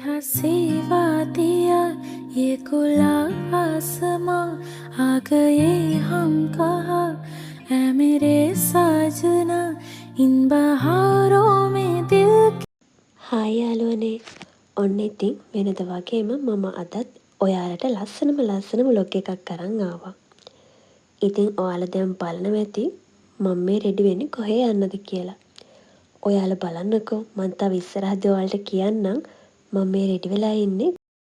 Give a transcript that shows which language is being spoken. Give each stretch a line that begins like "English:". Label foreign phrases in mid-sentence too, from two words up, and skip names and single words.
Hindi: सेवा दिया ये खुला आसमां आ गए हम कहा ऐ मेरे साजना इन बहारों में दिल
Sinhala: හායි යාළුවනේ. ඔන්න ඉතින් වෙනද වගේම මම අදත් ඔයාලට ලස්සනම ව්ලොග් එකක් අරන් ආවා. ඉතින් ඔයාලා දැන් බලනවා ඇති මම මේ රෙඩි වෙන්නේ කොහේ යන්නද කියලා. ඔයාලා බලන්නකෝ මම තව ඉස්සරහදී ඔයාලට කියන්නම් මම මේ රෙඩි වෙලා ඉන්නේ.